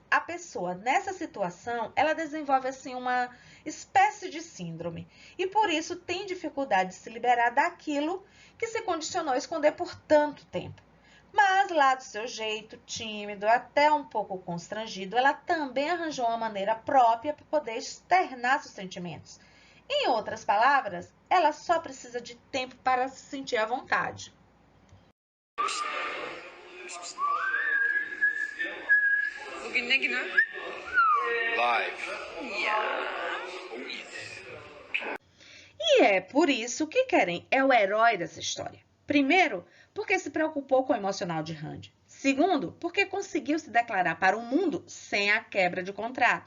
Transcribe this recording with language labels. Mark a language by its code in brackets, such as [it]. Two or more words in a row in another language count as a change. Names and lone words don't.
[pt] A pessoa, nessa situação, ela desenvolve assim uma espécie de síndrome e por isso tem dificuldade de se liberar daquilo que se condicionou a esconder por tanto tempo. Mas lá do seu jeito, tímido, até um pouco constrangido, ela também arranjou uma maneira própria para poder externar seus sentimentos. Em outras palavras, ela só precisa de tempo para se sentir à vontade. [tr] bugün ne günü? [pt] Live. E é por isso que Karen é o herói dessa história. Primeiro, porque se preocupou com o emocional de Randy. Segundo, porque conseguiu se declarar para o mundo sem a quebra de contrato.